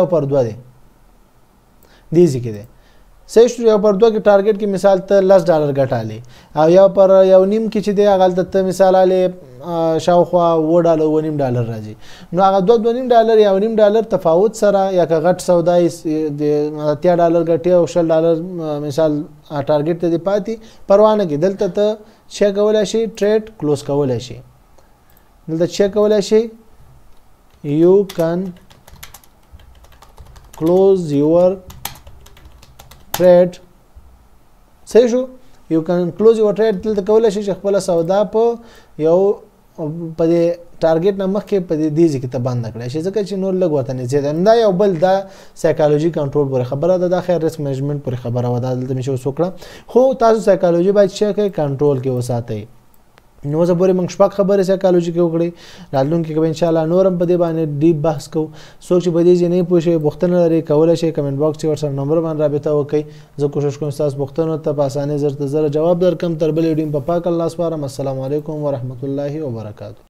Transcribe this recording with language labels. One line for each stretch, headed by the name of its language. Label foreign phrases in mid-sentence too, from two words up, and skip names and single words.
Pashto: پر 2 دی دې ځای کې دی صحیح شو یو پر 2 کې ټارګیټ کې مثال ته $10 ګټالی او یو پر یو نیم کې چې دی هغه ته مثال آلی شاوخوا $9 $1.5 راځي نو هغه $2.5 یا $1.5 تفاوت سره یا که غټ سودای د $30 ګټي او $10 مثال ټارګیټ ته دی پاتې پروا نه کې دلته ته چیک کولای شي
English: trade close
Pashto: کولای شي دلته چیک کولای شي
English: you can close your trade
Pashto: صحیح شو
English: you can close your trade
Pashto: دلته کولای شي چې خپل سودا په یو په دې ټارګیټ نه مخکې په دې ځای کې ته بند کړی شي ځکه چې نور لږ ورته نږدې ده دا یو بل دا
English: psychology control
Pashto: پورې خبره ده دا خیر
English: risk management
Pashto: پورې خبره وه دا دلته مې چې وکړه خو تاسو سایکالوجي باید چې کوئ کنټرول کې وساتئ نو زه پورې موږ شپږ خبرې سایکالوجي کې وکړئ راتلونکي کې به انشاءالله نور هم په دې باندې ډیپ بحث کوو څوک چې په دې ځای نه پوه شوی پوښتنه لري کولی شئ
English: comment box
Pashto: کې ورسره نمبر باندې رابطه وکړئ زه کوشش کوم ستاسو پوښتنو ته په اسانۍ زر تر زره جواب درکړم تر بلې ویډیو په پاک الله سپارم
Arabic: السلام علیکم ورحمت الله وبرکاته